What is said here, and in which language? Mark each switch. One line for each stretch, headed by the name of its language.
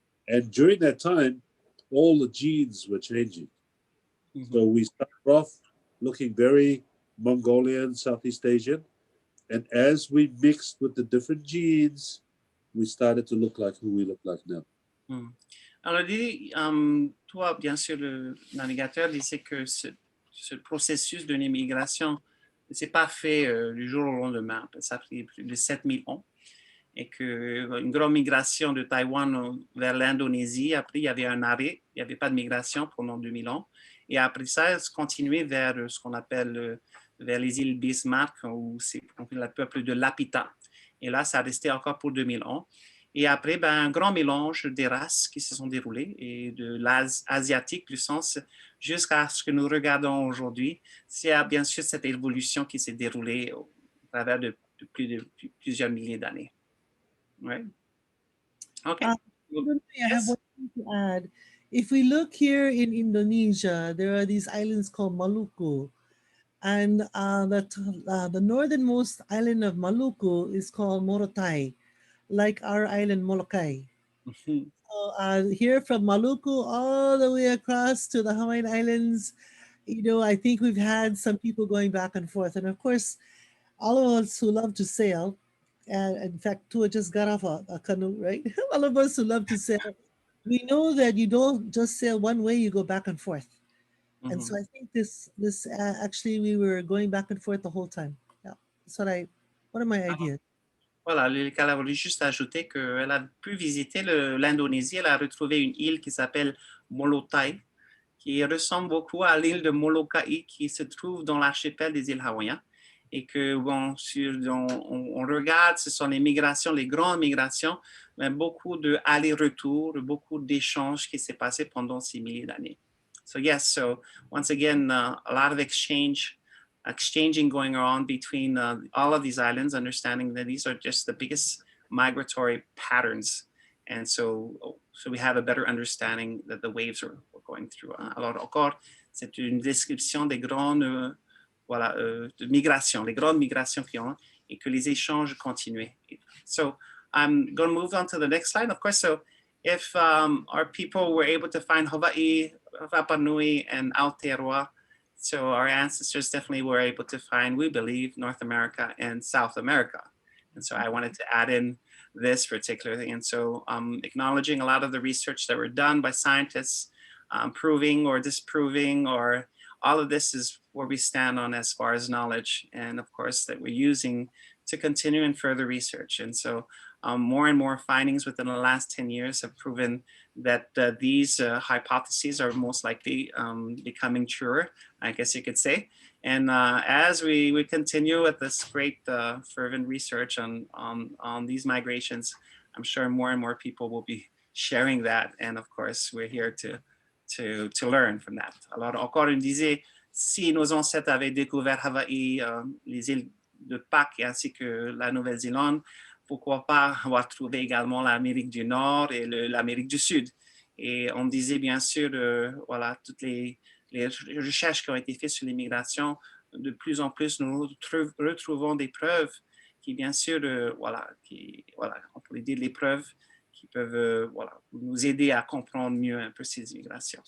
English: And during that time, all the genes were changing. Mm-hmm. So we started off looking very Mongolian, Southeast Asian, and as we mixed with the different genes, we started to look like who we look like now. Mm.
French: Alors, toi, bien sûr, le navigateur disait que ce processus de l'immigration ne s'est pas fait du jour au lendemain. Ça a pris plus de 7000 ans. Et qu'une grande migration de Taïwan vers l'Indonésie, après, il y avait un arrêt. Il n'y avait pas de migration pendant 2000 ans. Et après ça, se continuait vers ce qu'on appelle vers les îles Bismarck, où c'est le peuple de Lapita. Et là, ça a resté encore pour 2000 ans. Et après, un grand mélange des races qui se sont déroulées et de l'asiatique, plus sens, jusqu'à ce que nous regardons aujourd'hui. C'est bien sûr cette évolution qui s'est déroulée au travers de plusieurs milliers d'années.
English: Right? Okay. I have one thing to add. If we look here in Indonesia, there are these islands called Maluku. And the northernmost island of Maluku is called Morotai. like our island Molokai. Mhm. So, here from Maluku all the way across to the Hawaiian Islands, I think we've had some people going back and forth. And of course, all of us who love to sail, and in fact, Tua just got off a canoe, right? All of us who love to sail, we know that you don't just sail one way, you go back and forth. And so Mhm. I think this actually we were going back and forth the whole time. Yeah, that's one of my ideas.
French: Voilà, Lilikalā voulait juste ajouter qu'elle a pu visiter l'Indonésie. Elle a retrouvé une île qui s'appelle Molotai, qui ressemble beaucoup à l'île de Molokai qui se trouve dans l'archipel des îles hawaïennes. Et que, bon, on regarde, ce sont les migrations, les grandes migrations, mais beaucoup de allers-retours, beaucoup d'échanges qui s'est passé pendant ces milliers d'années.
English: So yes, so once again, a lot of exchanging going on between all of these islands, understanding that these are just the biggest migratory patterns. And so we have a better understanding that the waves are going through. Alors encore, c'est une description des grandes de migration, les grandes migrations qui ont, et que les échanges continuent. So I'm going to move on to the next slide. Of course, so if our people were able to find Hawaii, Rapa Nui, and Aotearoa, so our ancestors definitely were able to find, we believe, North America and South America. And so I wanted to add in this particular thing. And so acknowledging a lot of the research that were done by scientists, proving or disproving, or all of this is where we stand on as far as knowledge. And of course, that we're using to continue in further research. And so more and more findings within the last 10 years have proven that these hypotheses are most likely becoming truer, I guess you could say. And as we continue with this great fervent research on these migrations, I'm sure more and more people will be sharing that. And of course, we're here to learn from that.
French: Alors, encore une disait, si nos ancêtres avaient découvert Hawaï, les îles de Pâques ainsi que la Nouvelle-Zélande, pourquoi pas avoir trouvé également l'Amérique du Nord et l'Amérique du Sud. Et on disait bien sûr, voilà, toutes les recherches qui ont été faites sur l'immigration, de plus en plus, nous retrouvons des preuves qui, bien sûr, voilà, on pourrait dire les preuves qui peuvent nous aider à comprendre mieux un peu ces immigrations.